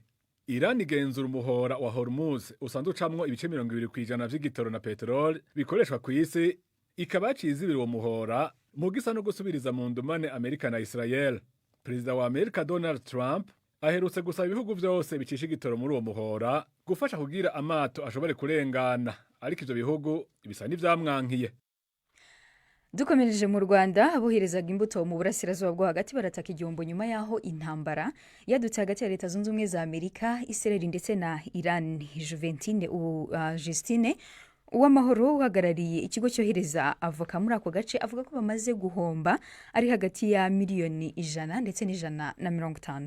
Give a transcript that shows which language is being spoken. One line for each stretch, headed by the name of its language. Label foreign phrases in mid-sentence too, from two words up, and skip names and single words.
Rundi: Iran igenzura umuhora wa Hormuz usanzwe ucamwo ibice 20% vy'igitoro na petrol bikoreshwa ku isi, ikaba yacizibira uwo muhora mu gisa no gusubiriza mu ndumane Amerika na Israel. perezida wa Amerika Donald Trump aherutse gusaba ibihugu vyose bicisha igitoro muri uwo muhora gufasha kugira amato ashobore kurengana, ariko ivyo bihugu bisa n'ivyamwankiye.
Kinyarwanda: Dukomereje mu Rwanda, aboherezaga imbuto mu burasirazuba bwo hagati barataka igihombo nyuma yaho intambara yadutse hagati ya Leta Zunze Ubumwe za Amerika, Israel ndetse na Iran. Justine Uwamahoro uhagarariye ikigo cyohereza avoka muri ako gace avuga ko bamaze guhomba ari hagati ya miliyoni 100 ndetse n'150.